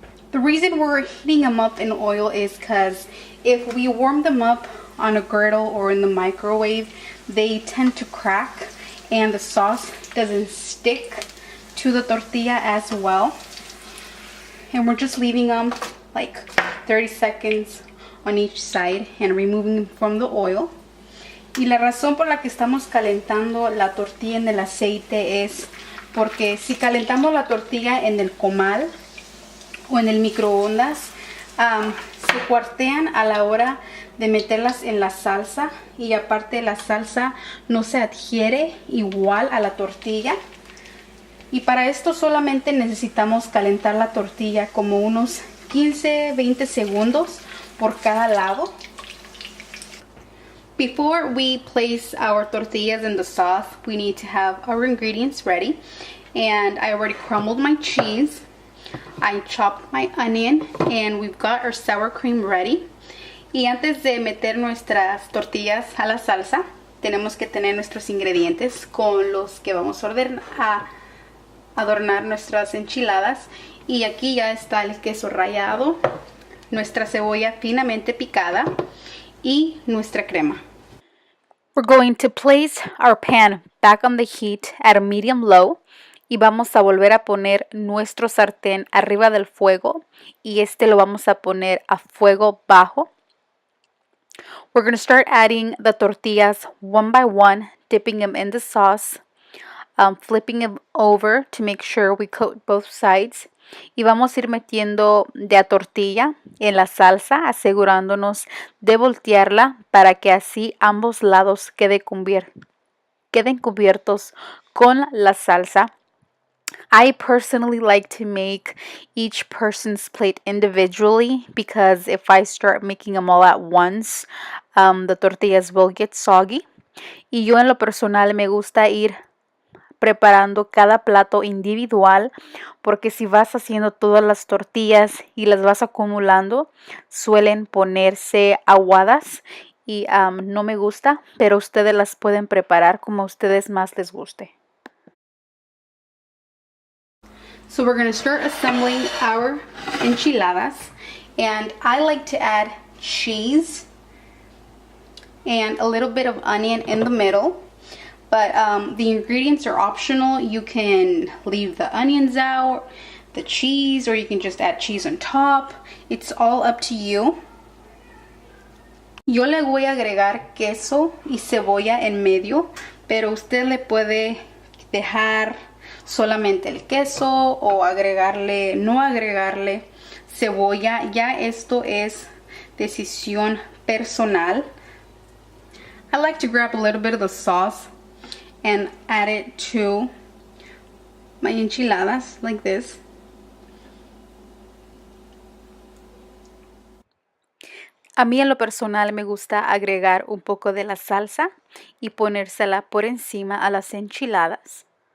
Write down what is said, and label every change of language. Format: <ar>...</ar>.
<en>The reason we're heating them up in oil is because if we warm them up on a griddle or in the microwave, they tend to crack and the sauce doesn't stick to the tortilla as well. And we're just leaving them like 30 seconds on each side and removing them from the oil.</en> <es>Y la razón por la que estamos calentando la tortilla en el aceite es porque si calentamos la tortilla en el comal o en el microondas, se cuartean a la hora de meterlas en la salsa y aparte la salsa no se adhiere igual a la tortilla. Y para esto solamente necesitamos calentar la tortilla como unos 15-20 segundos por cada lado.</es> <en>Before we place our tortillas in the sauce, we need to have our ingredients ready. And I already crumbled my cheese. I chopped my onion and we've got our sour cream ready.</en> <es>Y antes de meter nuestras tortillas a la salsa, tenemos que tener nuestros ingredientes con los que vamos a adornar nuestras enchiladas. Y aquí ya está el queso rallado, nuestra cebolla finamente picada y nuestra crema.</es> <en>We're going to place our pan back on the heat at a medium low.</en> <es>Y vamos a volver a poner nuestro sartén arriba del fuego. Y lo vamos a poner a fuego bajo.</es> <en>We're going to start adding the tortillas one by one, dipping them in the sauce, flipping them over to make sure we coat both sides.</en> <es>Y vamos a ir metiendo de a tortilla en la salsa, asegurándonos de voltearla para que así ambos lados queden cubiertos con la salsa.</es> <en>I personally like to make each person's plate individually because if I start making them all at once, the tortillas will get soggy.</en> <es>Y yo en lo personal me gusta ir preparando cada plato individual, porque si vas haciendo todas las tortillas y las vas acumulando, suelen ponerse aguadas y no me gusta, pero ustedes las pueden preparar como a ustedes más les guste.</es> <en>So we're going to start assembling our enchiladas, and I like to add cheese and a little bit of onion in the middle, but the ingredients are optional. You can leave the onions out, the cheese, or you can just add cheese on top. It's all up to you.</en> <es>Yo le voy a agregar queso y cebolla en medio, pero usted le puede dejar solamente el queso o agregarle, no agregarle cebolla. Ya esto es decisión personal.</es> <en>I like to grab a little bit of the sauce and add it to my enchiladas like this.</en> <es>A mí en lo personal me gusta agregar un poco de la salsa y ponérsela por encima a las enchiladas.</es>